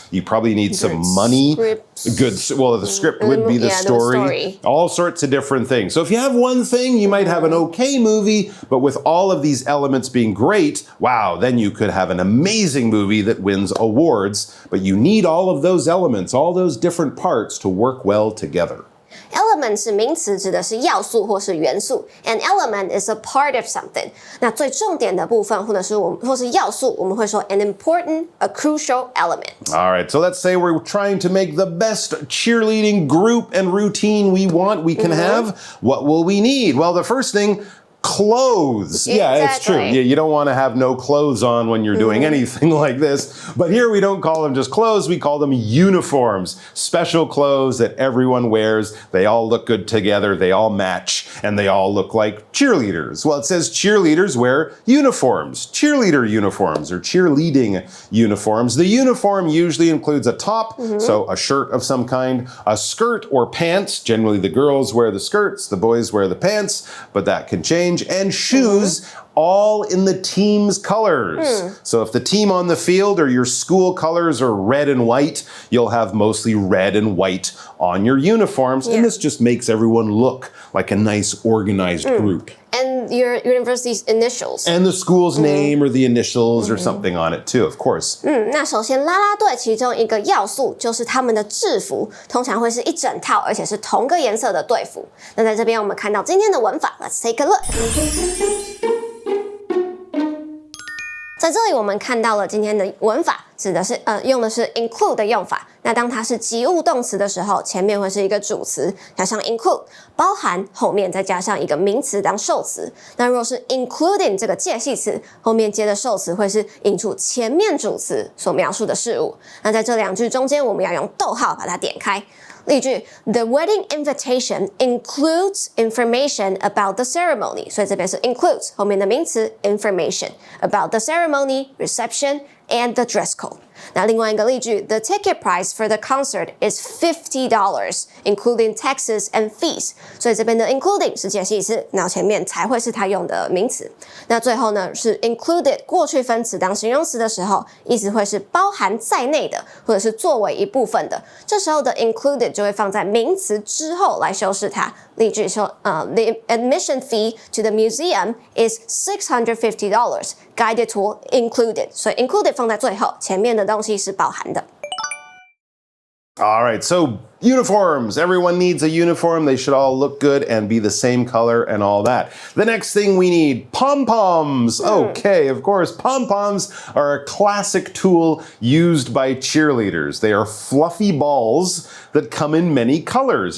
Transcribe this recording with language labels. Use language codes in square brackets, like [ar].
[en] You probably need some money. The script would be the story. All sorts of different things. So if you have one thing, you might have an okay movie, but with all of these elements being great, wow, then you could have an amazing movie that wins awards. But you need all of those elements, all those different parts to work well together. [zh] Element 是名词，指的是要素或是元素。 [en] An element is a part of something. [zh] 那最重点的部分，或是要素，我们会说 [en] an important, a crucial element. All right, so let's say we're trying to make the best cheerleading group and routine we can have. What will we need? Well, the first thing, clothes. Yeah, it's true. You don't want to have no clothes on when you're doing anything like this. But here we don't call them just clothes, we call them uniforms. Special clothes that everyone wears. They all look good together, they all match, and they all look like cheerleaders. Well, it says cheerleaders wear uniforms, cheerleader uniforms or cheerleading uniforms. The uniform usually includes a top, so a shirt of some kind, a skirt or pants. Generally the girls wear the skirts, the boys wear the pants, but that can change. And shoes, all in the team's colors. So if the team on the field or your school colors are red and white, you'll have mostly red and white on your uniforms. And this just makes everyone look like a nice organized group. And your university's initials. And the school's name or the initials or something on it too, of course. [zh] 那首先啦啦队其中一个要素就是他们的制服，通常会是一整套，而且是同个颜色的队服。那在这边我们看到今天的文法 ， [en] Let's take a look. [zh] 在这里我们看到了今天的文法，指的是用的是 include 的用法。那当它是及物动词的时候，前面会是一个主词，加上 include， 包含，后面再加上一个名词当受词。那如果是 including 这个介系词，后面接的受词会是引出前面主词所描述的事物。那在这两句中间，我们要用逗号把它点开。例句 [en] ：The wedding invitation includes information about the ceremony。 [zh] 所以这边是 [en] includes [zh] 后面的名词 [en] information about the ceremony, reception, and the dress code。 [zh] 那另外一个例句 [en] ：The ticket price for the concert is $50, including taxes and fees。 [zh] 所以这边的 including 是介系词，然后前面才会是它用的名词。那最后呢是 included 过去分词当形容词的时候，意思会是包含在内的，或者是作为一部分的。这时候的 included 就会放在名词之后来修饰它。例句说， [en] The admission fee to the museum is $650, guided tour included。 [zh] 所以 included 放在最后，前面的东西是包含的。 [en] All right, so uniforms. Everyone needs a uniform. They should all look good and be the same color and all that. The next thing we need, pom-poms. Okay, of course, pom-poms are a classic tool used by cheerleaders. They are fluffy balls that come in many colors.